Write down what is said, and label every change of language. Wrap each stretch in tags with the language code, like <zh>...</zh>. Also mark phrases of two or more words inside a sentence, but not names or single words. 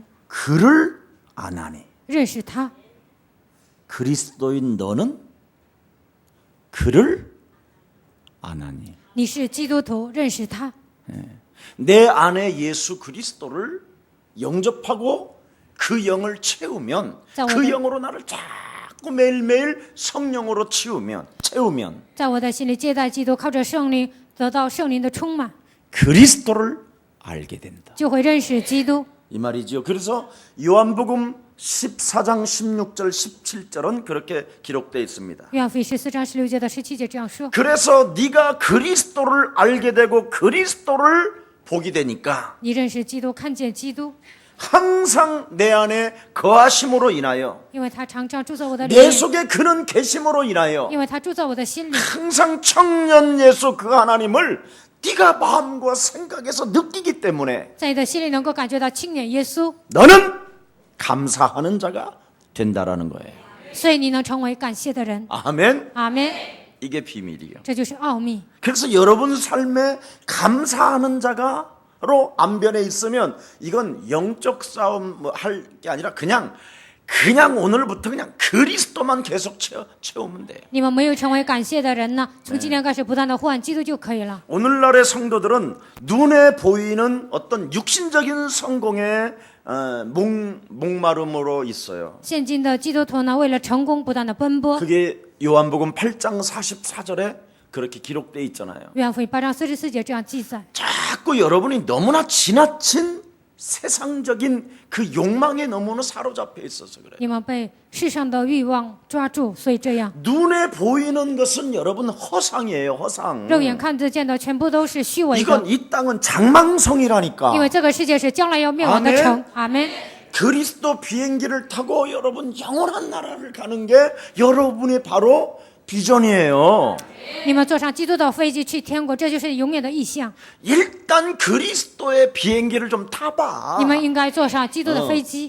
<ko>그를 안 하니.</ko> <zh>认识他，</zh> <ko>그리스도인 너는 그를 안 하니.</ko> <zh>你是基督徒，认识他。</zh> <ko>내 안에 예수 그리스도를 영접하고 그 영을 채우면 그 영으로 나를 자꾸 매일매일 성령으로 채우면</ko> <zh>在我的心里接待基督，靠着圣灵得到圣灵的充满，</zh> <ko>그리스도를 알게 된다.</ko> <zh>就会认识基督。</zh> <ko>이 말이지요. 그래서 요한복음 14장 16절 17절은 그렇게 기록되어 있습니다.</ko> <zh>约翰福音14章16节到17节这样说：</zh> <ko>그래서 네가 그리스도를 알게 되고 그리스도를 보게 되니까</ko> <zh>你认识基督，看见基督，</zh> <ko>항상 내 안에 거하심으로 인하여</ko> <zh>因为他常常住在我的里</zh> <ko>내</ko> <zh>面，</zh> <ko>속에 그는 계심으로 인하여</ko> <zh>因为他住在我的心里。</zh> <ko>항상 청년 예수 그 하나님을 네가 마음과 생각에서 느끼기 때문에</ko> <zh>在你的心里能够感觉到青年耶稣，</zh> <ko>너는 감사하는 자가 된다라는 거예요.</ko> <zh>所以你能成为感谢的人。</zh> <ko>아멘.</ko> <zh>阿门。</zh> <ko>이게 비밀이에요.</ko> <zh>这就是奥秘。</zh> <ko>그래서 여러분 삶에 감사하는 자가로 안변에 있으면 이건 영적 싸움 할 게 아니라 그냥 오늘부터 그냥 그리스도만 계속 채우면 돼요.</ko> <zh>你们没有成为感谢的人呢，从今天开始不断的呼唤基督就可以了。</zh> <ko>오늘날의 성도들은 눈에 보이는 어떤 육신적인 성공에 목마름으로 있어요.</ko> <zh>现今的基督徒呢，为了成功不断的奔波。</zh> <ko>그게 요한복음 8장 44절에 그렇게 기록되어 있잖아요.</ko> <zh>约翰福音8章44节这样记载。</zh> <ko>자꾸 여러분이 너무나 지나친 세상적인 그 욕망에 너무나 사로잡혀 있어서 그래요.</ko> <zh>你们被世上的欲望抓住，所以这样。</zh> <ko>눈에 보이는 것은 여러분 허상이에요. 허상.</ko> <zh>肉眼看得见的全部都是虚伪的，</zh> <ko>이건 이 땅은 장망성이라니까.</ko> <zh>因为这个世界是将来要灭亡的城。阿门。</zh> <ko>그리스도 비행기를 타고 여러분 영원한 나라를 가는 게 여러분의 바로 비전이에요.</ko> <zh>你们坐上基督的飞机去天国，这就是永远的意象。</zh> <ko>일단 그리스도의 비행기를 좀 타봐.</ko> <zh>你们应该坐上基督的飞机，</zh>